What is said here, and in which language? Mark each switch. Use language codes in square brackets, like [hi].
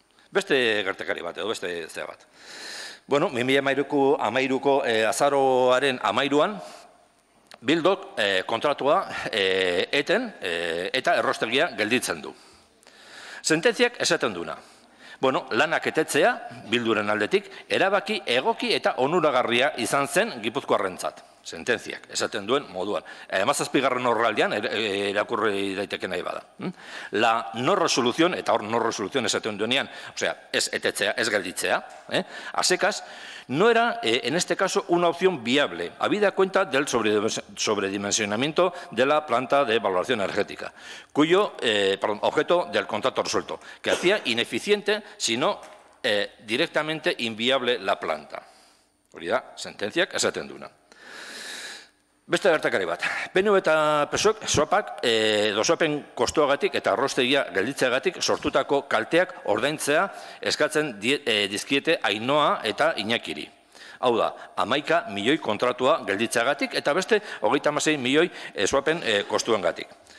[eu] Beste gertakari bat, edo beste zea bat. 2013ko azaroaren 13an, Bildok kontratua eten eta errostegia gelditzen du. Sententziak esaten duna. Lanak etetzea, Bilduren aldetik, erabaki egoki eta onuragarria izan zen Gipuzkoarrentzat. Sententziak, esaten duen moduan. 17. orraldean, irakurri daiteke nahi bada. [es] La no resolución, [eu] eta hor no resolución esaten duenean, ez etetzea, ez gelditzea, [es] a secas, no era, en este caso, una opción viable, habida cuenta del sobredimensionamiento de la planta de valoración energética, cuyo objeto del contrato resuelto, que hacía ineficiente, sino directamente inviable la planta. [eu] Hori da, sententziak esaten duna. Beste gertakari bat. PNV eta PSOEk soapen kostuagatik eta arrostegia gelditzeagatik sortutako kalteak ordaintzea eskatzen dizkiete Ainhoa eta Iñakiri. Hau da, 11 milioi kontratua gelditzeagatik eta beste 36 milioi soapen kostuengatik.